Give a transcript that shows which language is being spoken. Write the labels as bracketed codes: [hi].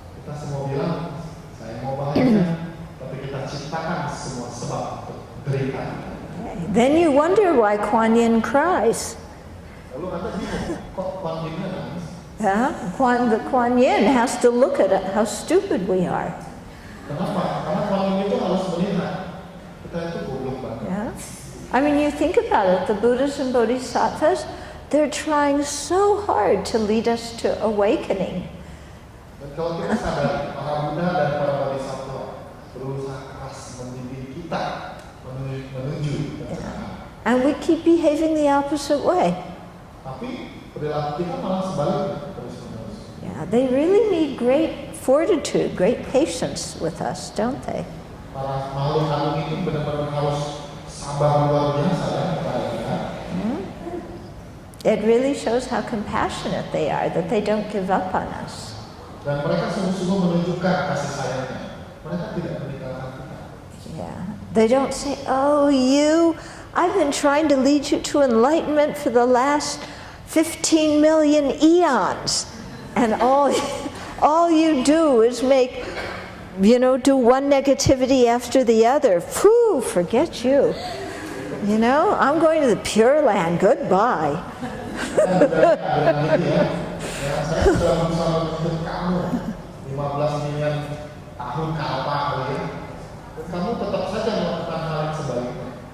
[id] Kita semua bilang, saya mau bahagia, tapi kita ciptakan semua sebab penderitaan. [en] Then you wonder why Kuan Yin cries. [id] Lalu Anda bingung, kok Kuan Yin nangis? [en] Yeah, Kuan Yin has to look at how stupid we are. [id] Kenapa? Karena Kuan Yin itu harus melihat kita itu goblok banget. [en] Yeah, I mean, you think about it. The Buddhas and Bodhisattvas, they're trying so hard to lead us to awakening. [id] Dan kalau kita sadar, para Buddha dan para Bodhisattva berusaha keras mendidik kita menuju kebenaran. [en] And we keep behaving the opposite way. [id] Tapi perilaku kita malah sebaliknya terus-menerus. [en] Yeah, they really need great fortitude, great patience with us, don't they? [id] Para makhluk halus ini benar-benar harus sabar luar biasa ya kepada kita. [en] It really shows how compassionate they are, that they don't give up on us. [id] Dan mereka sungguh-sungguh menunjukkan kasih sayangnya. Mereka tidak meninggalkan kita. [en] Yeah. They don't say, oh, I've been trying to lead you to enlightenment for the last 15 million eons. And all you do is do one negativity after the other. Phew, forget you. I'm going to the Pure Land. Goodbye. [id] Saya sudah berusaha untuk kamu 15 miliar tahun ke depan, dan kamu tetap saja melakukan hal yang sebaliknya.